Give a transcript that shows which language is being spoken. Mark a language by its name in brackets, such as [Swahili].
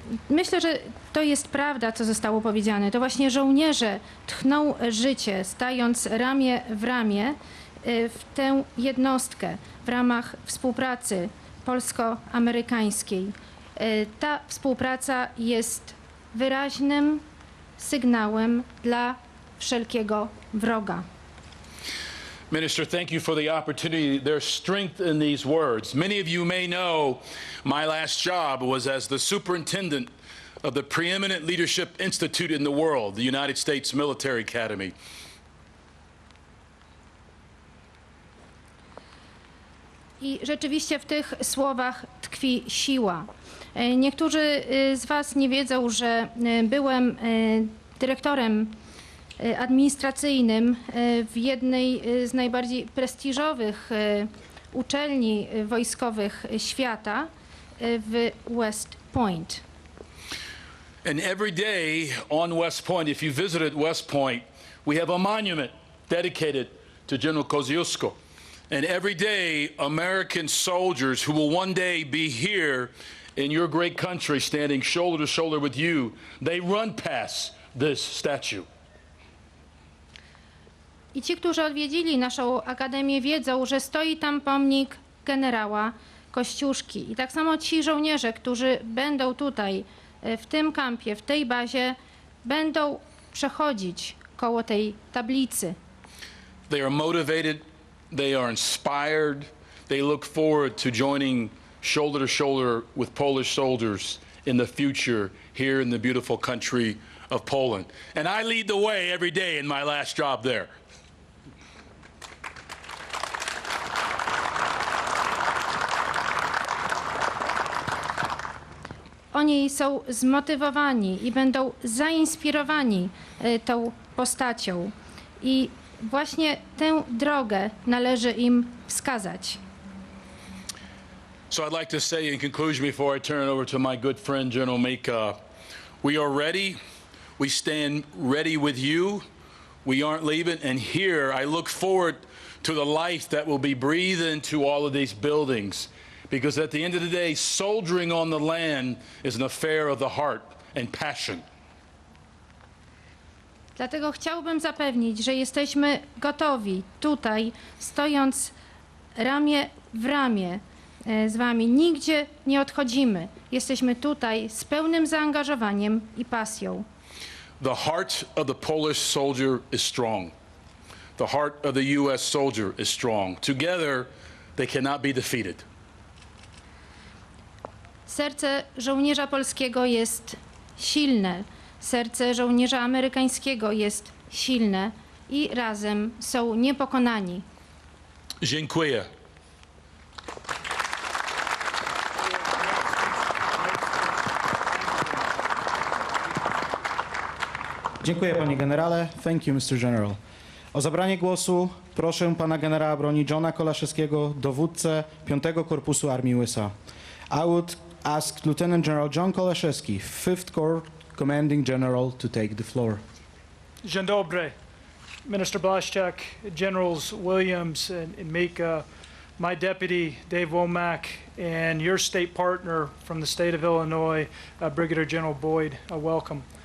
[Polish] Myślę, że to jest prawda, co zostało powiedziane. To właśnie żołnierze tchną życie, stając ramię w ramię w tę jednostkę w ramach współpracy polsko-amerykańskiej. Ta współpraca jest wyraźnym sygnałem dla wszelkiego wroga. [English] Minister, thank you for the opportunity. There's strength in these words. Many of you may know my last job was as the superintendent of the preeminent leadership institute in the world, the United States Military Academy. [Polish] I rzeczywiście w tych słowach tkwi siła. Niektórzy z Was nie wiedzą, że byłem dyrektorem administracyjnym w jednej z najbardziej prestiżowych uczelni wojskowych świata w West Point. [English] And every day on West Point, if you visited West Point, we have a monument dedicated to General Kościuszko. And every day, American soldiers who will one day be here in your great country, standing shoulder to shoulder with you, they run past this statue. [Polish] I ci, którzy odwiedzili naszą akademię, wiedzą, że stoi tam pomnik generała Kościuszki. I tak samo ci żołnierze, którzy będą tutaj, w tym kampie, w tej bazie, będą przechodzić koło tej tablicy. [English] They are motivated, they are inspired, they look forward to joining shoulder to shoulder with Polish soldiers in the future here in the beautiful country of Poland. And I lead the way every day in my last job there. [Polish] Oni są zmotywowani i będą zainspirowani tą postacią. I właśnie tę drogę należy im wskazać. [English] So I'd like to say in conclusion before I turn it over to my good friend General Mika, we are ready. We stand ready with you. We aren't leaving. And here I look forward to the life that will be breathed into all of these buildings. Because at the end of the day, soldiering on the land is an affair of the heart and passion. [Polish] Dlatego chciałbym zapewnić, że jesteśmy gotowi tutaj, stojąc ramię w ramię z wami. Nigdzie nie odchodzimy. Jesteśmy tutaj z pełnym zaangażowaniem i pasją. [English] The heart of the Polish soldier is strong. The heart of the US soldier is strong. Together, they cannot be defeated. [Polish] Serce żołnierza polskiego jest silne. Serce żołnierza amerykańskiego jest silne i razem są niepokonani. Dziękuję. Dziękuję panie generale. [English] Thank you, Mr. General. [Polish] O zabranie głosu proszę pana generała broni Johna Kolaszewskiego, dowódcę V Korpusu Armii USA. [English] I would ask Lieutenant General John Kolaszewski, 5th Corps Commanding General, to take the floor. [Polish] Dzień dobry, [English] Minister Blaszczak, Generals Williams and Mika, my deputy Dave Womack, and your state partner from the state of Illinois, Brigadier General Boyd, welcome.